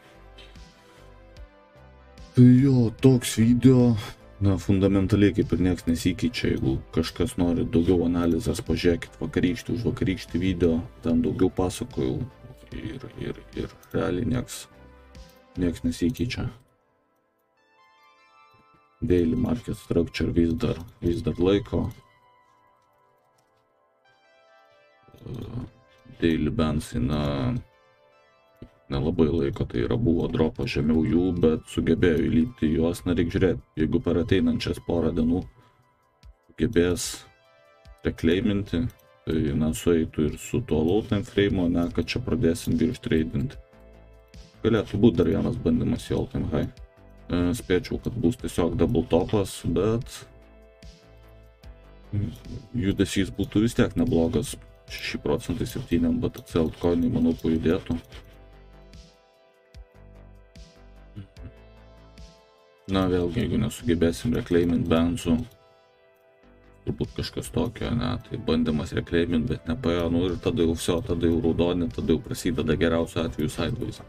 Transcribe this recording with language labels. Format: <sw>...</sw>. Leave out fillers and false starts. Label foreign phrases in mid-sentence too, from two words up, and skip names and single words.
<lt>Tai jo, toks video, fundamentaliai kaip ir nieks nesikeičia, jeigu kažkas nori daugiau analizės, pažiūrėkit vakarykštį už vakarykštį video, ten daugiau pasakojau ir realiai nieks nesikeičia.</lt> <en>Daily market structure</en> <lt>vis dar laiko.</lt> <en>Daily bands</en> <lt>nelabai laiko, tai yra buvo dropo žemiau jų, bet sugebėjo įlipti juos, reikia žiūrėti, jeigu per ateinančias porą dienų sugebės reclaiminti, tai sueitų ir su tuo</lt> <en>low time frame,</en> <lt>kad čia pradėsim virš tradinti. Galėtų būti dar vienas bandymas į</lt> <en>all time high.</en> <lt>Spėčiau, kad bus tiesiog</lt> <en>double topas,</en> <lt>bet judesys būtų vis tiek neblogas. 6% 7 BTC altcoinai, manau, pajudėtų. Vėlgi, jeigu nesugebėsim reclaimint bandsų, turbūt kažkas tokio, tai bandymas reclaimint, bet nepaėjo, ir tada jau raudoni, tada jau prasideda geriausiu atveju sideways.</lt>